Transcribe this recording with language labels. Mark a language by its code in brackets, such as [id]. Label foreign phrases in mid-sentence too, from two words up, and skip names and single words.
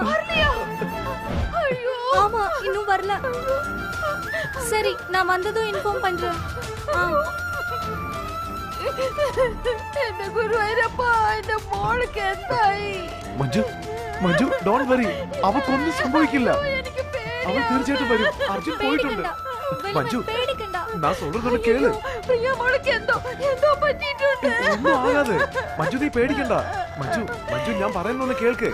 [ta] ஐயோ, ஆமா, இன்னும் வரல. சரி, நான் வந்ததும் இன்ஃபார்ம் பண்றேன். என்ன குருவாயிரப்பா, இந்த மோளுக்கு എന്തായി? [ml] மஞ்சு, மஞ்சு, [en] don't worry. [ml] அவക്കൊന്നും സംഭവിക്കില്ല. അവൾ തീർച്ചയായിട്ടും വരും. അർജുൻ പോയിട്ടുണ്ട്. മഞ്ജു, ഞാൻ சொல்றതൊന്ന് കേള്. പ്രിയ മോൾക്ക് എന്തോ പറ്റിയിട്ടുണ്ട്. ഒന്നും ആകാതെ. മഞ്ജു, നീ പേടിക്കണ്ട. മഞ്ജു, മഞ്ജു, ഞാൻ പറയുന്നൊന്ന് കേൾക്ക്.